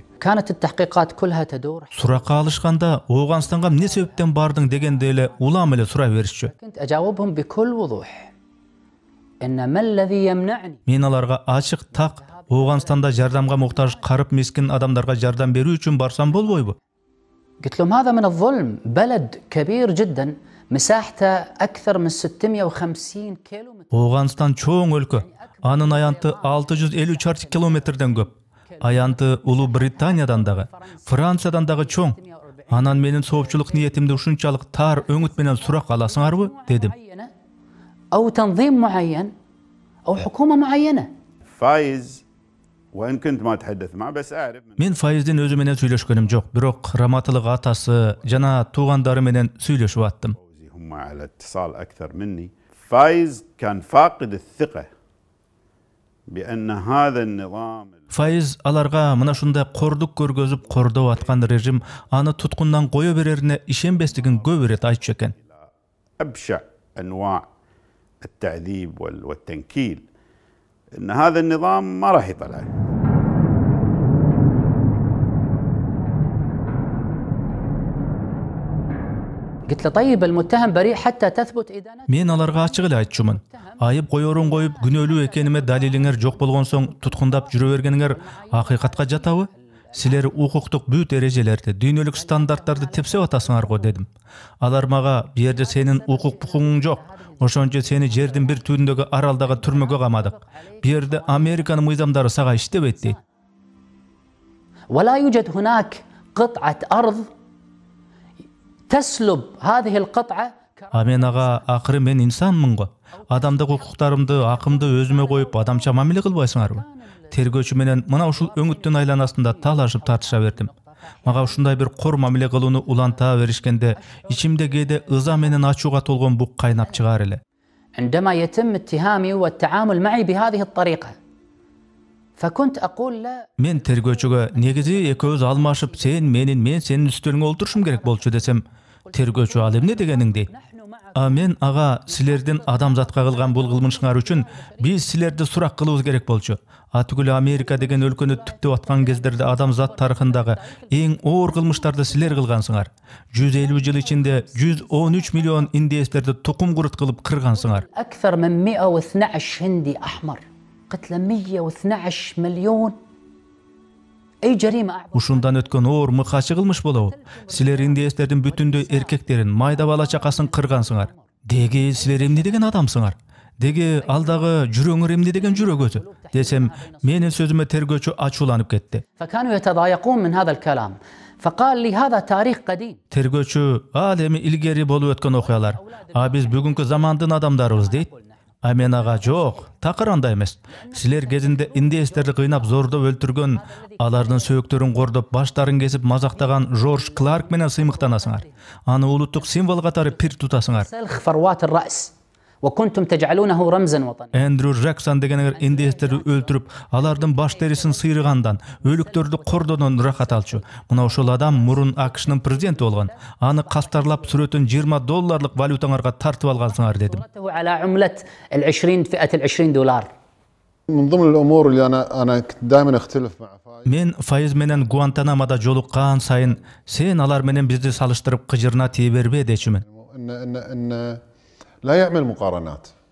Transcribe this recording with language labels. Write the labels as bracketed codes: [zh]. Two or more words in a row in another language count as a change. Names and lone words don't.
[ar] كانت التحقيقات كلها تدور. [ky] Суракка алышканда, Ооганстанга эмне себептен бардың дегенде эле улам эле сурай беришчү. [ar] كنت أجاوبهم بكل وضوح إن ما الذي يمنعني. [ky] Мен аларга ачык так Ооганстанда жардамга муктаж карып мискин адамдарга жардам берүү үчүн барсам болбойбу? [ar] قلت لهم هذا من الظلم. بلد كبير جدا مساحته أكثر من 650 كيلومتر. [ky] Ооганстан чоң өлкө. Анын аянты 650 чарчы километрден көп. Аянты Улуу Британиядан дагы, Франциядан дагы чоң. Анан менин соопчулук ниетимди ушунчалык тар өңүт менен сурак аласыңарбы? Дедим. [ar] أو تنظيم معين أو حكومة معينة. فايز وإن كنت ما أتحدث معه بس أعرف [ky] Мен Файыздын өзү менен сүйлөшкөнүм жок, бирок Раматылык атасы жана туугандары менен сүйлөшүп аттым. [ar] هم على اتصال أكثر مني. فايز كان فاقد الثقة بأن هذا النظام [ky] Файыз аларга мына ушундай кордук көргөзүп кордоп аткан режим аны туткундан кое берерине ишенбестигин көп ирет айтчу экен. [ar] أبشع أنواع التعذيب والتنكيل إن هذا النظام ما راح يطلع. قلت له طيب المتهم بريء حتى تثبت إدانته. [ky] Мен аларга ачык эле айтчумун. Айып коерун коюп, күнөөлүү экениме далилиңер жок болгон соң туткундап жүрө бергениңер акыйкатка жатабы? Силер укуктук бүт эрежелерди, дүйнөлүк стандарттарды тепсеп атасыңар го дедим. Алар мага бу жерде сенин укук букугуң жок. Ошончо сени жердин бир түбүндөгү аралдагы түрмөгө камадык. Бу жерде Американын мыйзамдары сага иштебейт дейт. [ar] ولا يوجد هناك قطعة أرض تسلب هذه القطعة. [ky] Мен ага акыры мен инсанмын го. Адамдык укуктарымды, акымды өзүмө коюп адамча мамиле кылбайсыңарбы? Тергөөчү менен мына ушул өңүттүн айланасында талашып тартыша бердим. Мага ушундай бир кор мамиле кылууну уланта беришкенде ичимде кээде ыза менен ачууга толгон бук кайнап чыгаар эле. [ar] عندما يتم اتهامي والتعامل معي بهذه الطريقة فكنت أقول لا. [ky] Мен тергөөчүгө негизи экөөбүз алмашып, сен менин, мен сенин үстөлүңө олтурушум керек болчу десем, тергөөчү ал эмне дегениң дейт. Мен ага силердин адамзатка кылган бул кылмышыңар үчүн биз силерди сурак кылыбыз керек болчу. Түгүл Америка деген өлкөнү түптөп аткан кездерде адамзат тарыхындагы эң оор кылмыштарды силер кылгансыңар. 150 жыл ичинде 113 миллион индеецтерди тукум курут кылып кыргансыңар. [ar] أكثر من 112 هندي أحمر قتل 112 مليون. أي جريمة أعظم. [ky] Ушундан өткөн оор мыкачы кылмыш болобу? Силер индеецтердин бүтүндөй эркектерин, майда бала чакасын кыргансыңар. Деги силер эмне деген адамсыңар? Деги алдагы жүрөңөр эмне деген жүрөк өзү? Десем, менин сөзүмө тергөөчү ачууланып кетти. [ar] فكانوا يتضايقون من هذا الكلام فقال لي هذا تاريخ قديم. [ky] Тергөөчү ал эми илгери болуп өткөн окуялар. Биз бүгүнкү замандын адамдарыбыз дейт. Мен ага жок, такыр андай эмес. Силер кезинде индеецтерди кыйнап зордоп өлтүргөн, алардын сөөктөрүн кордоп, баштарын кесип мазактаган Жорж Кларк менен сыймыктанасыңар. Аны улуттук символ катары пир тутасыңар. [ar] سلخ فروات الرأس وكنتم تجعلونه رمزا وطنيا. [ky] Эндрю Джексон дегенер индеецтерди өлтүрүп, алардын баш терисин сыйрыгандан, өлүктөрдү кордоодон рахат алчу. Мына ошол адам мурун AQШнын президенти болгон. Аны кастарлап сүрөтүн $20 валютаңарга тартып алгансыңар дедим. [ar] على عملة فئة $20. من ضمن الامور اللي انا كنت دائما اختلف مع فايز. [ky] Мен Файыз менен Гуантанамода жолуккан сайын, сен алар менен бизди салыштырып кыжырына тие бербе дечүмүн. [ar] ان لا يعمل مقارنات.